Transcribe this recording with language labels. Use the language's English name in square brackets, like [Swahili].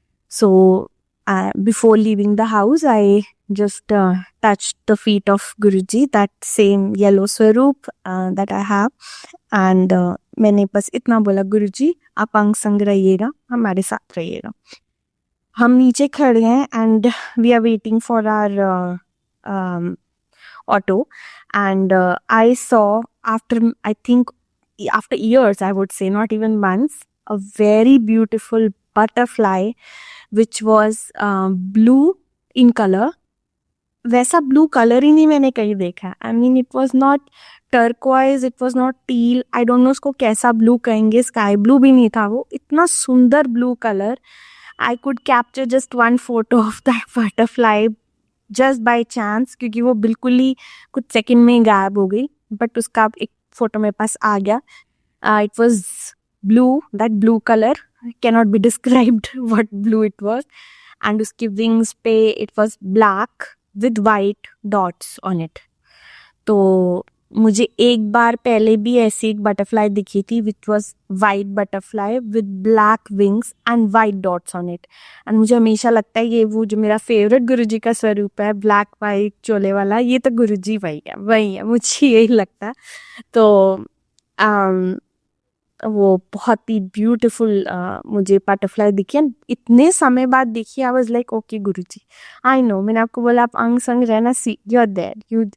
[English] So before leaving the house, I just touched the feet of Guruji, that same yellow swaroop that I have. [Hindi] And मैंने बस इतना बोला, गुरुजी आप अंग संग रहिएगा, हमारे साथ रहिएगा. हम नीचे खड़े हैं [English] And we are waiting for our auto. And I saw I think after years, I would say, not even months, a very beautiful butterfly which was blue in color. [Hindi] वैसा ब्लू कलर ही नहीं मैंने कहीं देखा. [English] I mean, it was not turquoise, it was not teal. I don't know [Hindi] उसको कैसा blue कहेंगे. Sky blue भी नहीं था वो. इतना सुंदर blue colour. [English] I could capture just one photo of that butterfly just by chance, [Hindi] क्योंकि वो बिल्कुल ही कुछ सेकंड में गायब हो गई. बट उसका एक फोटो मेरे पास आ गया. [English] It was blue, that blue color cannot be described what blue it was. And [Hindi] उसकी wings पे [English] it was black with white dots on it. [Hindi] तो मुझे एक बार पहले भी ऐसी एक बटरफ्लाई दिखी थी [English] which was white butterfly with black wings and white dots on it. [Hindi] And मुझे हमेशा लगता है ये वो जो मेरा फेवरेट गुरुजी का स्वरूप है, ब्लैक वाइट चोले वाला, ये तो गुरुजी वही है, मुझे यही लगता है. तो वो बहुत ही ब्यूटीफुल मुझे बटरफ्लाई दिखी. एंड इतने समय बाद देखी. [English] I was like okay Guruji, I know, [Hindi] मैंने आपको बोला आप अंग संग रहना, [English] See you are there.